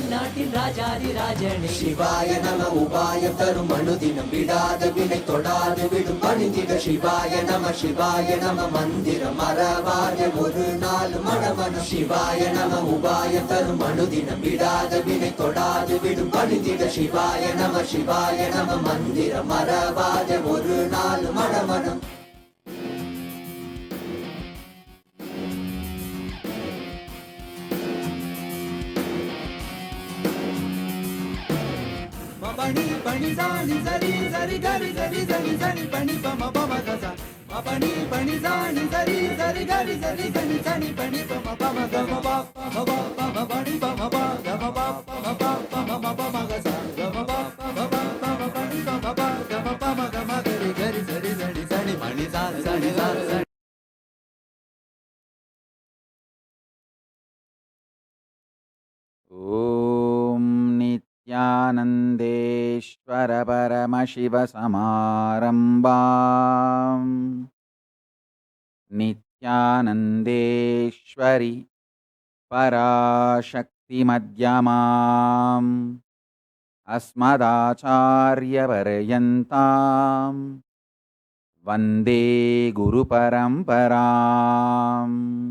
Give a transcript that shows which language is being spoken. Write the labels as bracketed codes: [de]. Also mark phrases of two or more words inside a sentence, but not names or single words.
[ta] நாட்டின் ராஜாதி ராஜனே சிவாய நம உபாயம் தரும் அனுதினம் விடாத வினை தொடாது விடும் பணிந்திட சிவாய நம மந்திரம் மறவாத ஒரு நாள் மனமனம் சிவாய நம உபாயம் தரும் அனுதினம் விடாத வினை தொடாது விடும் பணிந்திட சிவாய நம மந்திரம் மறவாத ஒரு நாள் மனமனம் Pani pani zani zari zari gari zari zari zani pani pama pama gaza. Pani pani zani zari zari gari zari zani zani pani pama pama gama pa pama pa pama pani pama pa gama pa pama pa pama pama gaza. Gama pa pama pama pani pama pa gama pama gama gari gari zari zari zani pani zani zani zani. [sa] Om Nityanandeshwara Paramashiva Samarambam Nityanandeshwari Parashakti Madhyamam Asmadacharya Paryantam Vande Guru Paramparam